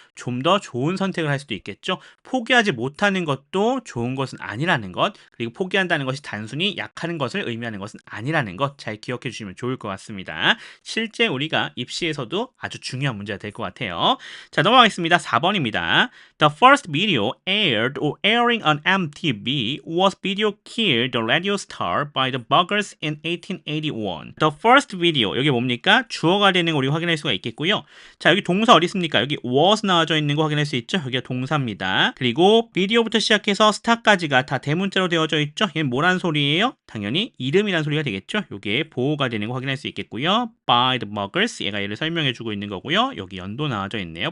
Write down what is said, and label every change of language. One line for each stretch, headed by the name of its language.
Korean: 좀 더 좋은 선택을 할 수도 있겠죠. 포기하지 못하는 것도 좋은 것은 아니라는 것, 그리고 포기한다는 것이 단순히 약하는 것을 의미하는 것은 아니라는 것 잘 기억해 주시면 좋을 것 같습니다. 실제 우리가 입시에서도 아주 중요한 문제가 될 것 같아요. 자, 넘어가겠습니다. 4번입니다.
English: The first video aired or airing on MTV was video Kill the Radio Star by the Buggers in 1881. The first video,
Korean: 여기 뭡니까? 주어가 되는 거 우리 확인할 수가 있겠고요. 자, 여기 동사 어디 있습니까? 여기 was 나와져 있는 거 확인할 수 있죠? 여기가 동사입니다. 그리고 비디오부터 시작해서 스타까지가 다 대문자로 되어져 있죠? 얘는 뭐란 소리예요? 당연히 이름이란 소리가 되겠죠? 요게 보호가 되는 거 확인할 수 있겠고요.
English: By the Buggers,
Korean: 얘가 얘를 설명해 주고 있는 거고요. 여기 연도 나와져 있네요.